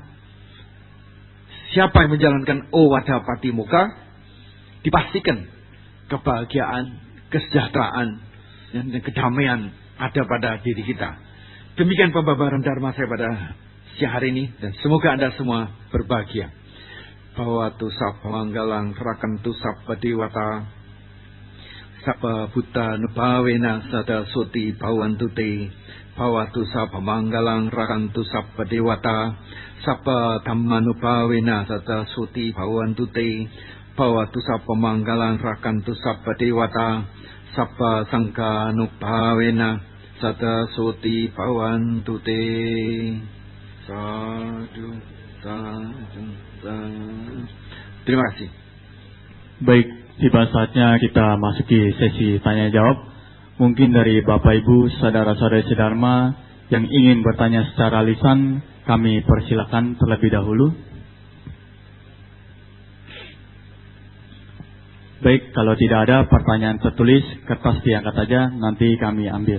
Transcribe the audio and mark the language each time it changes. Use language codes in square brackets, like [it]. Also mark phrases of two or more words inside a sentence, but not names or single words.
[id] Siapa yang menjalankan Owada Patimokkha, dipastikan kebahagiaan, kesejahteraan, dan kedamaian ada pada diri kita. Demikian pembabaran dharma saya pada siang hari ini, dan semoga Anda semua berbahagia. [pi] Bhawatu sabba manggalang rakantu sabba dewata Sapa buta nubawena sada suti bawantu te. Bawatu sapa manggalang rakantu sapa dewata. Sapa dhammanubawena sada suti bawantu te. Bawatu sapa manggalang rakantu sapa dewata. Sapa sangka nubawena sada suti bawantu te. Sadu, sadu, sadu. [id] Terima kasih. Baik, tiba saatnya kita masuki sesi tanya jawab. Mungkin dari Bapak Ibu, saudara-saudari sedharma yang ingin bertanya secara lisan, kami persilakan terlebih dahulu. Baik, kalau tidak ada pertanyaan tertulis, kertas diangkat saja, nanti kami ambil.